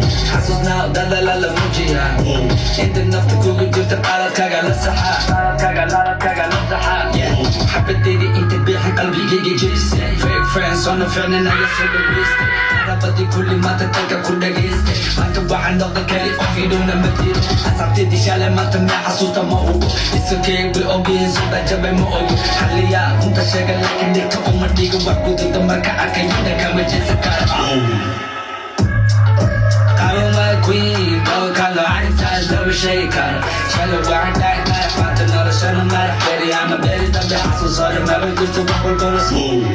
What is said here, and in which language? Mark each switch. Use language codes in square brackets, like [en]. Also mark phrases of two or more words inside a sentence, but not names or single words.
[so] Xasuusna wadada la la muujiya. Inta nafta kugu jirta qaladkaaga la saxa. Qaladkaaga, qaladkaaga la saxa. [en] Yeah. [so] Xabadteedii inta bixi qalbigayga jebisay. [en] Fake friends [so] oo na fiicnayn ayaa soo dhaweystay. Qarabadii kulli maanta dalka ku dhageystay. Maanta waxaan noqday kali qof idhowna ma jiro. Asxaabteedii shalay maanta ma xasuusta ma ogo. [en] It's okay, we all been so that [so] jabay ma ogo. Xalliyaa runta sheega laakiin dhegta uma dhigo. Wax ku jirta marka arkay midna kama jeesan karo. Qabo [en] my queen, [so] qabo kalo arrintaas lama sheegi karo. Shalay waxaan dhahay madax, maanta noloshana madax. Beri ama beri dambe xasuus hore maba jirto, wax walba la soo.